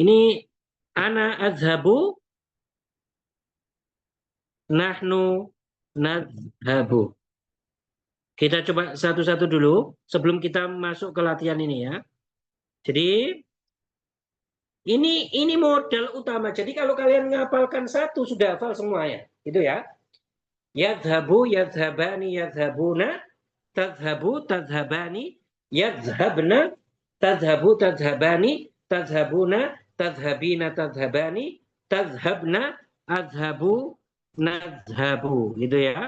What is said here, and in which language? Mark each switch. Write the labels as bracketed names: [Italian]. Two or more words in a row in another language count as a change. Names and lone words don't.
[Arabic] Ini أنا أذهب. نحن نذهب. [Indonesian] Kita coba satu-satu dulu sebelum kita masuk ke latihan ini ya. Jadi ini modal utama. Jadi kalau kalian ngapalkan satu sudah hafal semua ya. Itu ya. [Arabic] يذهب, يذهبان، يذهبون، تذهب، تذهبان، يذهبن، تذهب، تذهبان، تذهبون، تذهبين، تذهبان، تذهبن، أذهب، نذهب, [Indonesian] gitu ya.